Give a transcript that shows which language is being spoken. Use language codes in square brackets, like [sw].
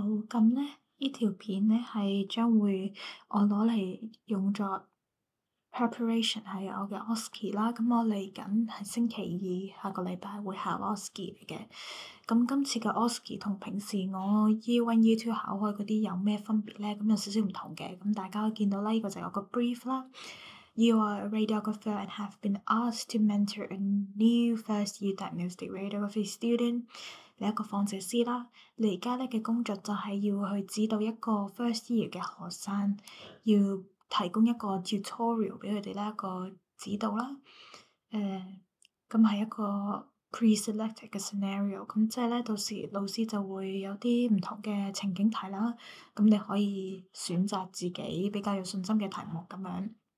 [yue] 咁咧，呢條片咧係將會我攞嚟用作 preparation 係我嘅 OSCE 啦。咁我嚟緊係星期二，下個禮拜會考 OSCE 嚟嘅。咁今次嘅 OSCE 同平時我 Year 1、Year 2考開嗰啲有咩分別咧？咁有少少唔同嘅。咁大家見到啦，呢個就有個 brief 啦。 [en] You are a radiographer and have been asked to mentor a new first-year diagnostic radiography student。 [yue] 你一個放射師啦，你而家咧嘅工作就係要去指導一個 first year 嘅學生，要提供一個 tutorial 俾佢哋咧一個指導啦。咁係一個 pre-selected 嘅 scenario，咁即係咧到時老師就會有啲唔同嘅情景題啦，咁你可以選擇自己比較有信心嘅題目咁樣。